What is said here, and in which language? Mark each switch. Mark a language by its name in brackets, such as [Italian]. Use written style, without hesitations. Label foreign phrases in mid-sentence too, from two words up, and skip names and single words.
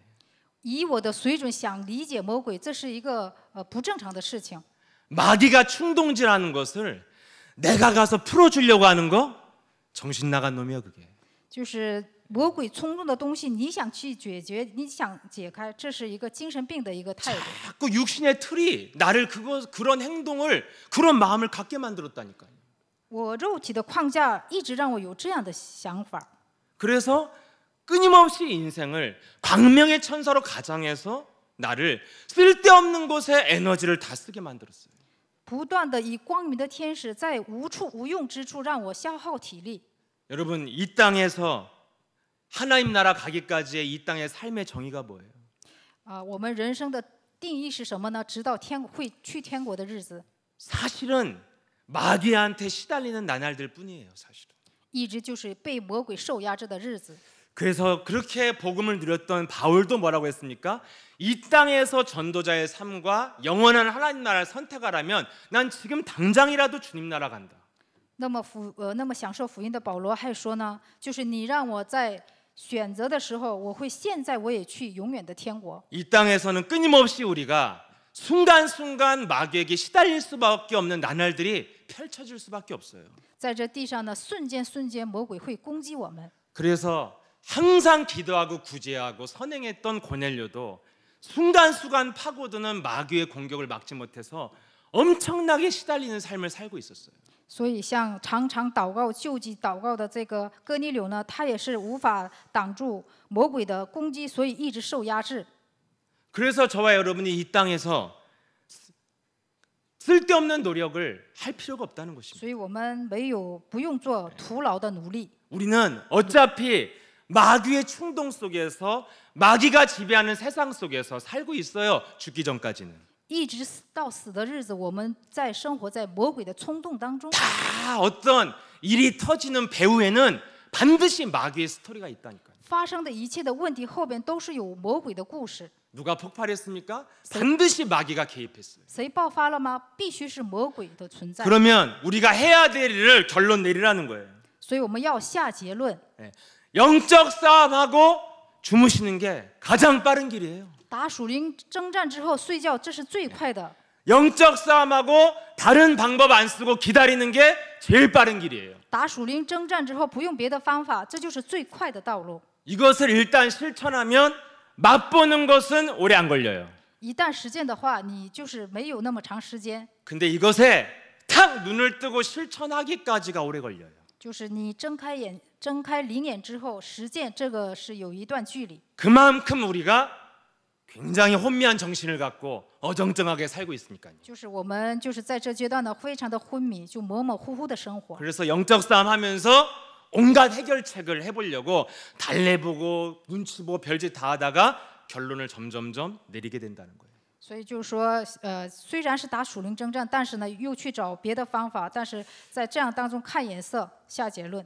[Chinese] 以我的水准想理解魔鬼，这是一个不正常的事情。 [Korean] 마귀가 충동질하는 것을 내가 가서 풀어주려고 하는 거 정신 나간 놈이야, 그게. [Chinese] 就是魔鬼冲动的东西，你想去解决，你想解开，这是一个精神病的一个态度。 [Korean] 자꾸 육신의 틀이 나를 그런 행동을 그런 마음을 갖게 만들었다니까요. [Chinese] 我肉体的框架一直让我有这样的想法， [Korean] 그래서 끊임없이 인생을 광명의 천사로 가장해서 나를 쓸데없는 곳에 에너지를 다 쓰게 만들었어요. [Chinese] 不断的以光明的天使在无处无用之处让我消耗体力。 [Korean] 여러분, 이 땅에서 하나님 나라 가기까지의 이 땅의 삶의 정의가 뭐예요? [Chinese] 我们人生的定义是什么呢？直到会去天国的日子， [Korean] 사실은 마귀한테 시달리는 나날들 뿐이에요, 사실은. [Chinese] 一直就是被魔鬼受压制的日子。 [Korean] 그래서 그렇게 복음을 누렸던 바울도 뭐라고 했습니까? 이 땅에서 전도자의 삶과 영원한 하나님 나라를 선택하라면 난 지금 당장이라도 주님 나라 간다. [Chinese] 那么享受福音的保罗还说呢，就是你让我在选择的时候，我会现在我也去永远的天国。 [Korean] 이 땅에서는 끊임없이 우리가 순간순간 마귀에게 시달릴 수밖에 없는 나날들이 펼쳐질 수밖에 없어요. [Chinese] 在这地上呢，瞬间魔鬼会攻击我们。 [Korean] 그래서 항상 기도하고 구제하고 선행했던 고넬료도 순간순간 파고드는 마귀의 공격을 막지 못해서 엄청나게 시달리는 삶을 살고 있었어요. [Chinese] 所以，像常常祷告、救济祷告的这个哥尼流呢，他也是无法挡住魔鬼的攻击，所以一直受压制。 [Korean] 그래서 저와 여러분이 이 땅에서 쓸데없는 노력을 할 필요가 없다는 것입니다. [Chinese] 所以我们不用做徒劳的努力。 [Korean] 우리는 어차피 마귀의 충동 속에서 마귀가 지배하는 세상 속에서 살고 있어요. 죽기 전까지는. [Chinese] 一直到死的日子，我们在生活在魔鬼的冲动当中。 [Korean] 다 어떤 일이 터지는 배후에는 반드시 마귀의 스토리가 있다니까요. [Chinese] 发生的一切的问题后边都是有魔鬼的故事。 [Korean] 누가 폭발했습니까? 반드시 마귀가 개입했어요. [Chinese] 谁爆发了吗？必须是魔鬼的存在。 [Korean] 그러면 우리가 해야 될 일을 결론 내리라는 거예요. [Chinese] 所以我们要下结论。 [Korean] 영적 싸움하고 주무시는 게 가장 빠른 길이에요. [Chinese] 打属灵征战之后睡觉，这是最快的。 [Korean] 영적 싸움하고 다른 방법 안 쓰고 기다리는 게 제일 빠른 길이에요. [Chinese] 打属灵征战之后不用别的方法，这就是最快的道路。 [Korean] 이것을 일단 실천하면 맛보는 것은 오래 안 걸려요. [Chinese] 一旦实践的话，你就是没有那么长时间。 [Korean] 근데 이것에 탁 눈을 뜨고 실천하기까지가 오래 걸려요. [Chinese] 就是你睁开灵眼之后，实践这个是有一段距离。 [Korean] 그만큼 우리가 굉장히 혼미한 정신을 갖고 어정쩡하게 살고 있으니까요. [Chinese] 就是我们就是在这阶段呢，非常的昏迷，就模模糊糊的生活。 [Korean] 그래서 영적 싸움 하면서 온갖 해결책을 해보려고 달래보고 눈치 보고 별짓 다 하다가 결론을 점점점 내리게 된다는 거예요. [Chinese] 所以就是说，虽然是打属灵征战，但是呢，又去找别的方法，但是在这样当中看眼色，下结论。